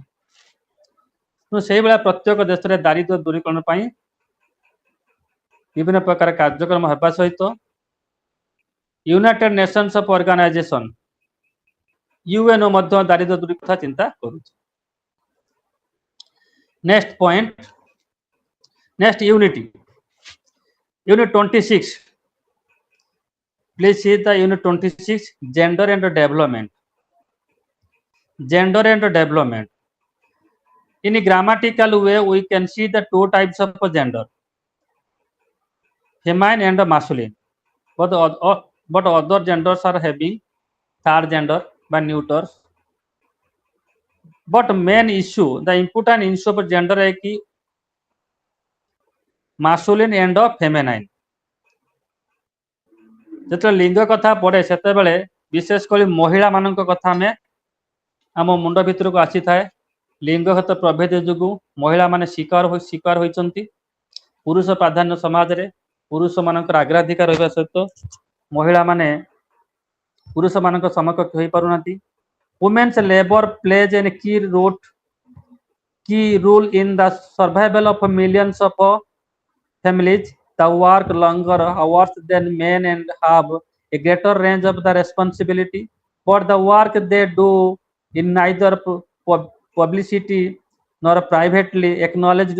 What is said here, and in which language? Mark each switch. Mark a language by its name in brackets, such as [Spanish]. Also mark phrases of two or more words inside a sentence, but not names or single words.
[Odia] ସେଇଭଳିଆ ପ୍ରତ୍ୟେକ ଦେଶରେ ଦାରିଦ୍ର୍ୟ ଦୂରୀକରଣ ପାଇଁ ବିଭିନ୍ନ ପ୍ରକାର କାର୍ଯ୍ୟକ୍ରମ ହେବା ସହିତ ୟୁନାଇଟେଡ୍ ନେସନ୍ସ ଅଫ୍ ଅର୍ଗାନାଇଜେସନ ୟୁଏନଓ ମଧ୍ୟ ଦାରିଦ୍ର୍ୟ ଦୂରୀକରଣ କଥା ଚିନ୍ତା କରୁଛି। [English] Next point, next unit 26. Please see the unit 26, gender and development. Gender and development. In a grammatical way, we can see the two types of gender, feminine and masculine. But other genders are having third gender by neuters. But main issue, the important issue of gender [Hindi] है कि [English] masculine and feminine. [Odia] ଯେତେବେଳେ ଲିଙ୍ଗ କଥା ପଡ଼େ ସେତେବେଳେ ବିଶେଷ କରି ମହିଳା ମାନଙ୍କ କଥା ଆମେ ଆମ ମୁଣ୍ଡ ଭିତରକୁ ଆସିଥାଏ। ଲିଙ୍ଗଗତ ପ୍ରଭେଦ ଯୋଗୁଁ ମହିଳାମାନେ ଶିକାର ହୋଇଛନ୍ତି। ପୁରୁଷ ପ୍ରାଧାନ୍ୟ ସମାଜରେ ପୁରୁଷମାନଙ୍କର ଅଗ୍ରାଧିକାର ରହିବା ସହିତ ମହିଳାମାନେ ପୁରୁଷମାନଙ୍କ ସମକକ୍ଷ ହୋଇପାରୁନାହାନ୍ତି। [English] Women's labor plays a key role in the survival of millions of families. They work longer hours than men and have a greater range of the responsibility. But the work they do is neither publicity nor privately acknowledged.